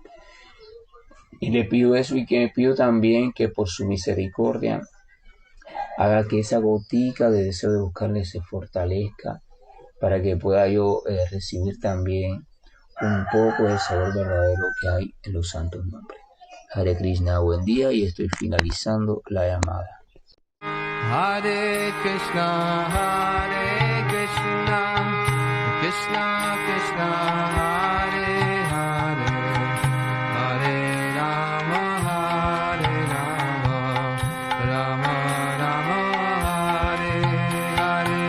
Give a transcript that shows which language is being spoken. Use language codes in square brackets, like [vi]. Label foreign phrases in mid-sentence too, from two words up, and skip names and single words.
[es] Y le pido eso y que me pido también que por su misericordia haga que esa gotica de deseo de buscarle se fortalezca, para que pueda yo recibir también un poco del sabor verdadero que hay en los santos nombres. Hare Krishna, buen día, y estoy finalizando la llamada. Hare Krishna, Krishna Krishna, Hare Hare, Hare Rama, Rama Rama, Hare Hare.